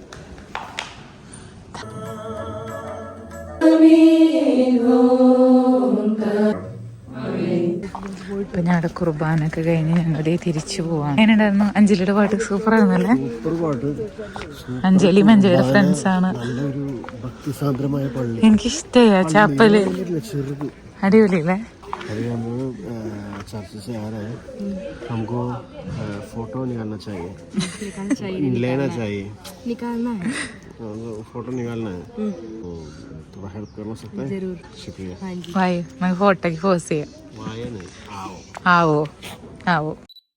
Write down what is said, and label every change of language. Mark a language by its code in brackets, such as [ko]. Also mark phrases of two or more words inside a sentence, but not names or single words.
[ml] ഇപ്പൊ ഞങ്ങളുടെ കുർബാനൊക്കെ കഴിഞ്ഞ് ഞങ്ങളുടെ തിരിച്ചു പോവാണ്. എങ്ങനെയുണ്ടായിരുന്നു? അഞ്ജലിയുടെ പാട്ട് സൂപ്പർ ആയിരുന്നല്ലേ? അഞ്ജലി മഞ്ജലിയുടെ ഫ്രണ്ട്സ് ആണ്. എനിക്കിഷ്ടമായ ചാപ്പല്, അടിപൊളിയല്ലേ? [hi] अभी हम चर्च से आ रहे हैं. हमको फोटो निकालना चाहिए. लेना चाहिए, निकालना है, फोटो निकालना है. थोड़ा हेल्प करना सकता है? जरूर, शुक्रिया. भाई मैं फोटो की पोज ചെയ്യാം. വായ नहीं, आओ आओ आओ.